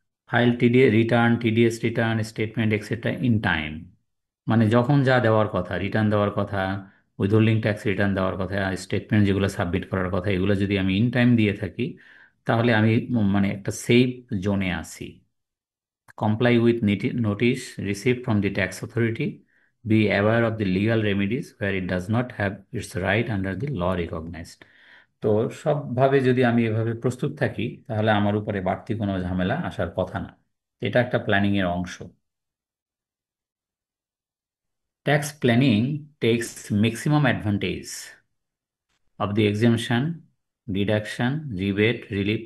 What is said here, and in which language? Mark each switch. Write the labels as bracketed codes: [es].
[en] file TDA return, TDS return, statement extra in time, [bn] মানে যখন যা দেওয়ার কথা, রিটার্ন দেওয়ার কথা, উইথহোল্ডিং ট্যাক্স রিটার্ন দেওয়ার কথা, স্টেটমেন্ট যেগুলো সাবমিট করার কথা, এগুলো যদি আমি ইন টাইম দিয়ে থাকি তাহলে আমি মানে একটা সেফ জোনে আছি। [en] Comply with notice received from the tax authority. Be aware of the legal remedies where it does not have its right under the law recognized. [bn] তো সবভাবে যদি আমি এভাবে প্রস্তুত থাকি তাহলে আমার উপরে বাড়তি কোনো ঝামেলা আসার কথা না। এটা একটা প্ল্যানিং এর অংশ। [en] Tax planning takes maximum advantage of the exemption, deduction, rebate, relief.